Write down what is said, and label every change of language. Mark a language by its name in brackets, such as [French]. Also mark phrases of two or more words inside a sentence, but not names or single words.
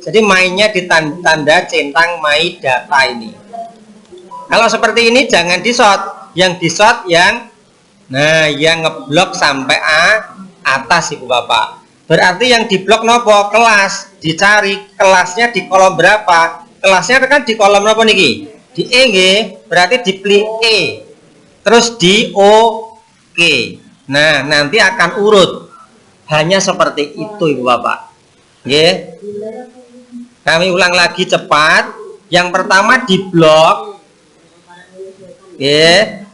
[Indonesian] Jadi mainnya di tanda centang [English] my data [Indonesian] ini. Kalau seperti ini jangan di-sort. Yang di-sort yang ngeblok sampai atas Ibu Bapak. Berarti yang diblok nopo? Kelas. Dicari kelasnya di kolom berapa? Kelasnya kan di kolom [Javanese] nopo niki? [Indonesian] Di E nggih, berarti di pilih E. Terus di OK. Nah, nanti akan urut. Hanya seperti itu Ibu Bapak. Nggih. Kami ulang lagi cepat. Yang pertama di blok. Nggih.